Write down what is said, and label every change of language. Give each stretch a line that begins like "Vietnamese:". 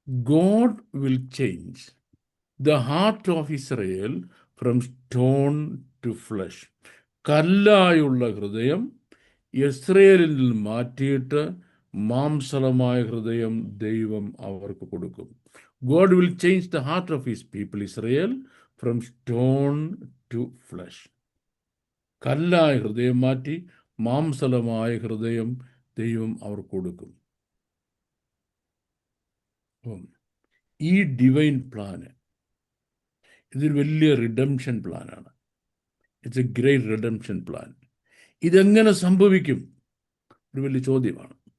English: God will change the heart of Israel from stone to flesh.
Malayalam: കല്ലായുള്ള ഹൃദയം ഇസ്രയേലിൽ നിന്ന് മാറ്റിയിട്ട് മാംസളമായ ഹൃദയം ദൈവം അവർക്ക് കൊടുക്കും.
English: God will change the heart of his people Israel from stone to flesh.
Malayalam: കല്ലായ ഹൃദയം മാറ്റി മാംസളമായ ഹൃദയം ദൈവം അവർക്ക് കൊടുക്കും. ഈ ഡിവൈൻ പ്ലാന് ഇതൊരു വലിയ റിഡംഷൻ പ്ലാനാണ്.
English: It's a great redemption plan.
Malayalam: ഇതെങ്ങനെ സംഭവിക്കും? ഒരു വലിയ ചോദ്യമാണ്.